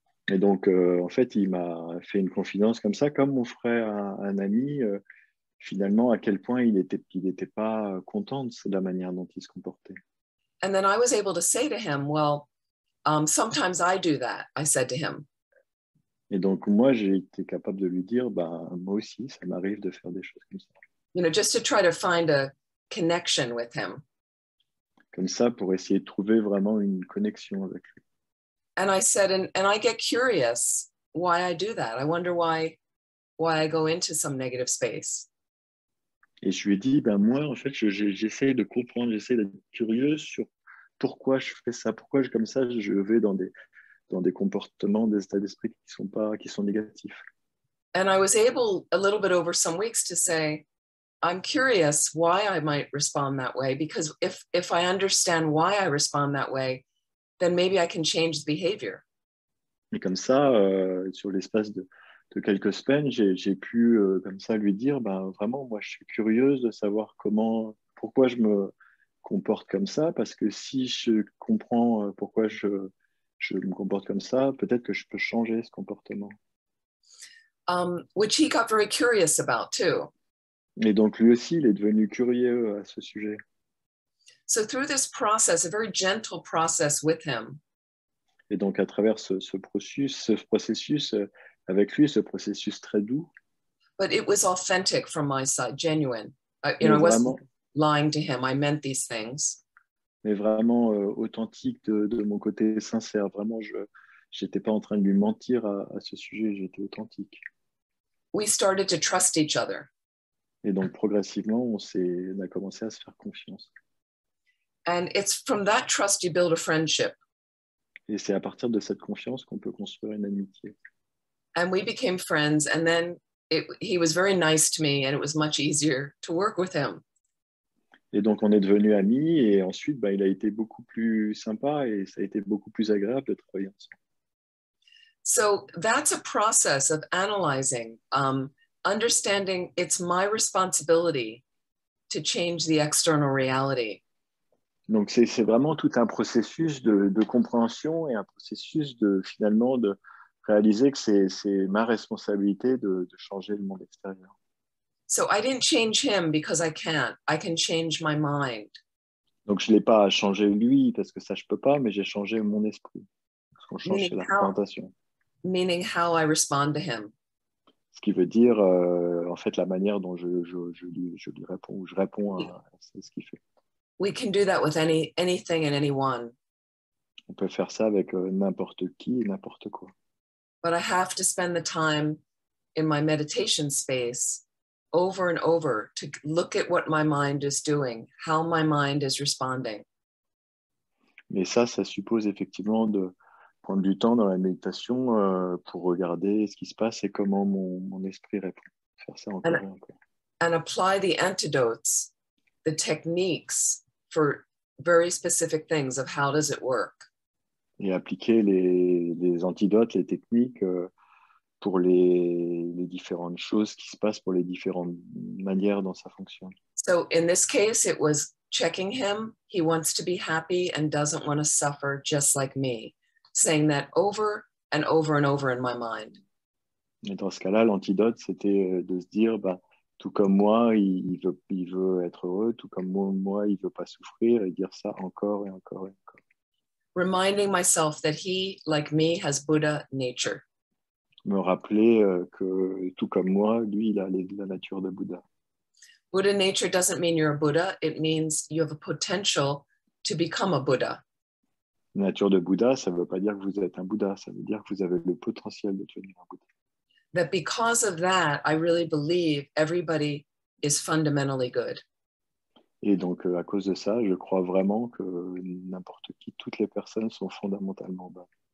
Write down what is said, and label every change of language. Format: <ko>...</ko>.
<fr>Et donc, en fait, il m'a fait une confidence comme ça, comme on ferait un ami, finalement, à quel point il était pas content de la manière dont il se comportait.</fr> <en>And then I was able to say to him, well, sometimes I do that, I said to him.</en> <fr>Et donc, moi, j'ai été capable de lui dire, moi aussi, ça m'arrive de faire des choses comme ça.</fr> <en>You know, just to try to find a connection with him.</en> <fr>Comme ça, pour essayer de trouver vraiment une connexion avec lui.</fr> <en>And I said, and I get curious why I do that. I wonder why I go into some negative space.</en> <fr>Et je lui ai dit, moi, en fait, j'essaie de comprendre, j'essaie d'être curieuse sur pourquoi je fais ça, pourquoi comme ça, je vais dans des comportements, des états d'esprit qui sont négatifs.</fr> <en>And I was able, a little bit over some weeks, to say, I'm curious why I might respond that way, because if I understand why I respond that way, then maybe I can change the behavior.</en> <fr>Et comme ça, sur l'espace de quelques semaines, j'ai pu comme ça lui dire, vraiment, moi, je suis curieuse de savoir pourquoi je me comporte comme ça, parce que si je comprends pourquoi je me comporte comme ça, peut-être que je peux changer ce comportement.</fr> <en>Which he got very curious about too.</en> <fr>Et donc lui aussi, il est devenu curieux à ce sujet.</fr> <en>So through this process, a very gentle process with him.</en> <fr>Et donc à travers ce processus avec lui, ce processus très doux.</fr> <en>But it was authentic from my side, genuine. I wasn't lying to him. I meant these things.</en> <fr>Mais vraiment authentique de mon côté, sincère. Vraiment, je n'étais pas en train de lui mentir à ce sujet, j'étais authentique.</fr> <en>We started to trust each other.</en> <fr>Et donc progressivement, on a commencé à se faire confiance.</fr> <en>And it's from that trust you build a friendship.</en> <fr>Et c'est à partir de cette confiance qu'on peut construire une amitié.</fr> <en>And we became friends, and then he was very nice to me, and it was much easier to work with him.</en> <fr>Et donc, on est devenus amis, et ensuite, il a été beaucoup plus sympa, et ça a été beaucoup plus agréable de travailler ensemble.</fr> <en>So that's a process of analyzing, understanding it's my responsibility to change the external reality.</en> <fr>Donc, c'est vraiment tout un processus de compréhension et un processus finalement de réaliser que c'est ma responsabilité de changer le monde extérieur.</fr> <en>So I didn't change him because I can't. I can change my mind.</en> <fr>Donc, je ne l'ai pas changé lui parce que ça, je ne peux pas, mais j'ai changé mon esprit. Ce qu'on change, c'est la représentation.</fr> <en>Meaning how I respond to him.</en> <fr>Ce qui veut dire, en fait, la manière dont je lui réponds, ou je réponds à ce qu'il fait.</fr> <en>We can do that with anything and anyone.</en> <fr>On peut faire ça avec n'importe qui et n'importe quoi.</fr> <en>But I have to spend the time in my meditation space over and over to look at what my mind is doing, how my mind is responding.</en> <fr>Mais ça suppose effectivement de prendre du temps dans la méditation pour regarder ce qui se passe et comment mon esprit répond. Faire ça encore et encore.</fr> <en>And apply the antidotes, the techniques for very specific things of how does it work.</en> <fr>Et appliquer les antidotes, les techniques pour les différentes choses qui se passent, pour les différentes manières dont ça fonctionne.</fr> <en>So in this case, it was checking him. He wants to be happy and doesn't want to suffer just like me. Saying that over and over and over in my mind.</en> <fr>Et dans ce cas-là, l'antidote, c'était de se dire, Tout comme moi, il veut être heureux, tout comme moi, il veut pas souffrir, et dire ça encore et encore et encore.</fr> <en>Reminding myself that he, like me, has Buddha nature.</en> <fr>Me rappeler que tout comme moi, lui, il a la nature de Bouddha.</fr> <en>Buddha nature doesn't mean you're a Buddha. It means you have a potential to become a Buddha.</en> <fr>La nature de Bouddha, ça ne veut pas dire que vous êtes un Bouddha, ça veut dire que vous avez le potentiel de devenir un Bouddha.</fr> <en>That because of that, I really believe everybody is fundamentally good.</en> <fr>Et donc, à cause de ça, je crois vraiment que n'importe qui, toutes les personnes sont fondamentalement bonnes.</fr>